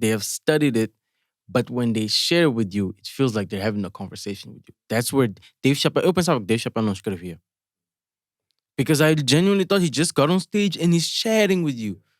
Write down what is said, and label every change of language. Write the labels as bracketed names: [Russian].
[English] They have studied it, but when they share with you, it feels like they're having a conversation with you. That's where [Portuguese] Dave Chappelle. Eu pensava que Dave Chappelle não escrevia. [English] Because I genuinely thought he just got on stage and he's chatting with you.